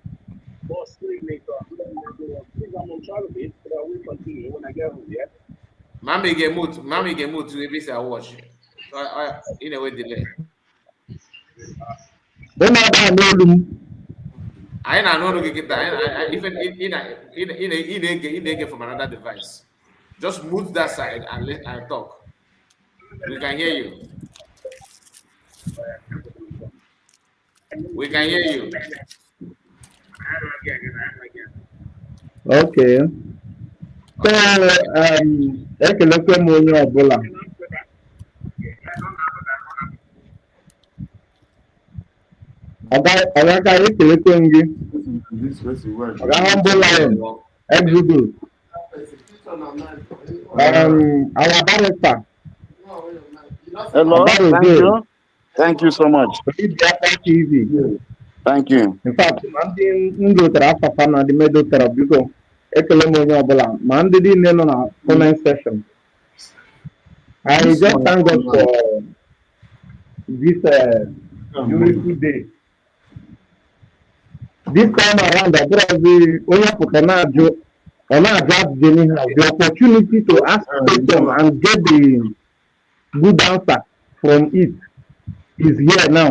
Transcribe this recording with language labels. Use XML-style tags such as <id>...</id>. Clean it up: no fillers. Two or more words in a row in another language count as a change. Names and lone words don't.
<ig>Mami ga-emute ebe isi awọch. Ị na-enwe delay. Anyị na-anụ olu gị kịta. Ị na-ege</ig> <en>from another device. Just mute that side and talk. We can hear you. We can hear you. Okay. So,</en> <ig>ekelekwe m onye ọbụla. Ọga ekelekwe m gị. Ọga Humble Lion, Exodus.</ig> <en>Our director. Hello, thank you so much. TV. Thank you. In fact,</en> <ig>ndị dotere afafa na ndị medotara biko ekele m onye ọbụla ma ndị niile nọ na</ig> <en>comment section. I just thank God for this beautiful day. This time around, I the opportunity to ask questions and get the good answer from it is here now.</en>